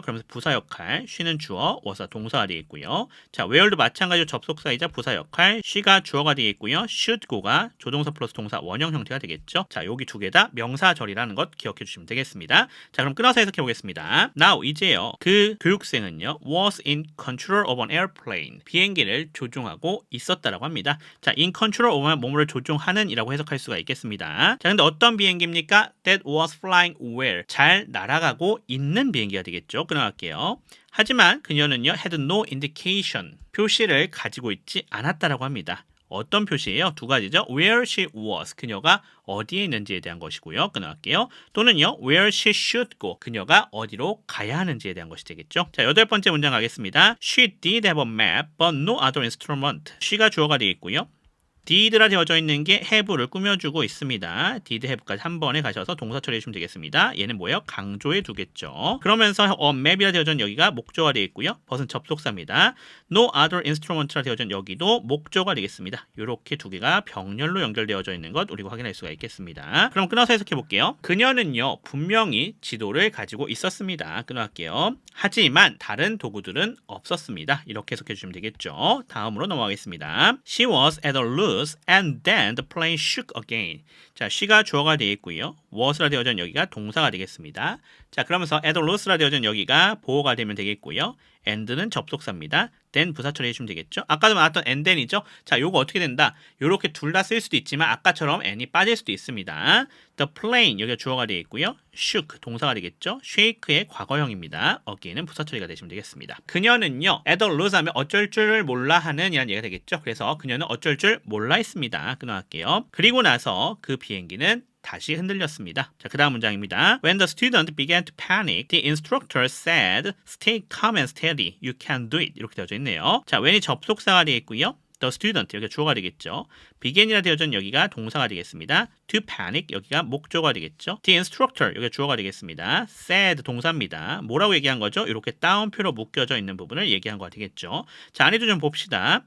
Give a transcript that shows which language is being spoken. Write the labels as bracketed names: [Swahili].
[Korean] 그러면서 부사 역할, she는 주어, was가 동사가 되겠고요. 자, where도 마찬가지로 접속사이자 부사 역할, she가 주어가 되겠고요. should go가 조동사 플러스 동사 원형 형태가 되겠죠. 자, 여기 두 개 다 명사절이라는 것 기억해 주시면 되겠습니다. 자, 그럼 끊어서 해석해 보겠습니다. Now 이제요. 그 교육생은요. [English] was in control of an airplane. [Korean] 비행기를 조종하고 있었다라고 합니다. 자, in control of는 뭐뭐를 조종하는 이라고 해석할 수가 있겠습니다. 자, 근데 어떤 비행기입니까? [English] That was flying well. [Korean] 잘 날아가고 있는 비행기가 되겠죠. 끊어갈게요. 하지만 그녀는요, [English] had no indication. [Korean] 표시를 가지고 있지 않았다라고 합니다. 어떤 표시예요? 두 가지죠. [English] Where she was. [Korean] 그녀가 어디에 있는지에 대한 것이고요. 끊어갈게요. 또는요. [English] Where she should go. [Korean] 그녀가 어디로 가야 하는지에 대한 것이 되겠죠. 자, 8번째 문장 가겠습니다. [English] She did have a map, but no other instrument. [Korean] she가 주어가 되겠고요. did라 되어져 있는 게 have를 꾸며주고 있습니다. did have까지 한 번에 가셔서 동사 처리해 주시면 되겠습니다. 얘는 뭐예요? 강조해 두겠죠. 그러면서 a map이라 되어져 있는 여기가 목조가 되겠고요. but은 접속사입니다. no other instrument라 되어져 있는 여기도 목조가 되겠습니다. 이렇게 두 개가 병렬로 연결되어져 있는 것 우리가 확인할 수가 있겠습니다. 그럼 끊어서 해석해 볼게요. 그녀는요 분명히 지도를 가지고 있었습니다. 끊어갈게요. 하지만 다른 도구들은 없었습니다. 이렇게 해석해 주시면 되겠죠. 다음으로 넘어가겠습니다. [English] She was at a loose and then the plane shook again. [Korean] 자, she가 주어가 되어 있고요. was라 되어져 있는 여기가 동사가 되겠습니다. 자, 그러면서 at a loose라 되어져 있는 여기가 보어가 되면 되겠고요. and는 접속사입니다. then 부사 처리해 주시면 되겠죠. 아까도 나왔던 and then이죠. 자, 요거 어떻게 된다? 요렇게 둘 다 쓸 수도 있지만 아까처럼 and이 빠질 수도 있습니다. the plane 여기가 주어가 되어 있고요. shook 동사가 되겠죠. shake의 과거형입니다. again은 부사 처리가 되시면 되겠습니다. 그녀는요 at a loose 하면 어쩔 줄 몰라 하는 이란 얘기가 되겠죠. 그래서 그녀는 어쩔 줄 몰라 했습니다. 끊어갈게요. 그리고 나서 그 비행기는 다시 흔들렸습니다. 자, 그 다음 문장입니다. [English] When the student began to panic, the instructor said, "Stay calm and steady. You can do it." [Korean] 이렇게 되어져 있네요. 자, when이 접속사가 되어 있고요. The student 여기가 주어가 되겠죠. begin이라 되어져 있는 여기가 동사가 되겠습니다. To panic 여기가 목조가 되겠죠. The instructor 여기가 주어가 되겠습니다. said 동사입니다. 뭐라고 얘기한 거죠? 이렇게 따옴표로 묶여져 있는 부분을 얘기한 거가 되겠죠. 자, 안에도 좀 봅시다.